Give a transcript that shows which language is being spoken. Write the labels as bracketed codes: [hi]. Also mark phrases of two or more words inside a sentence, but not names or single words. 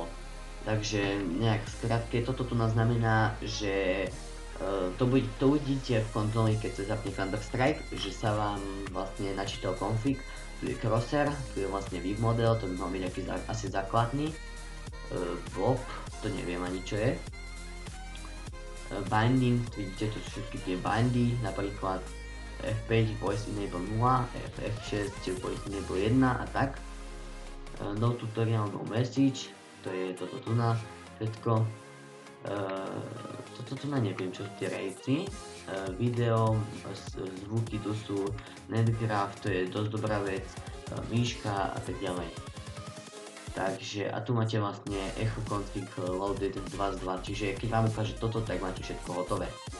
[sk] Takže nejak skrátke, toto tu znamená, že to uvidíte v kontroli, keď sa zapne Counter-Strike, že sa vám vlastne načítal config. Tu je Crosshair, tu je vlastne Viv model, to by mal byť nejaký asi základný. Blob, to neviem ani čo je. Binding, vidíte tu všetky tie bindy, napríklad [en] F5 Voice Enable 0, F6 Voice Enable 1 [sk] a tak. [en] No tutorial, no message, [sk] to je toto tu na všetko. Toto tu na neviem čo sú tie rejci. Video, zvuky tu sú, netgraph, to je dosť dobrá vec, myška a tak ďalej. Takže a tu máte vlastne [en] echo config loaded [sk] 2 z 2, čiže keď vám ukáže toto, tak máte všetko hotové.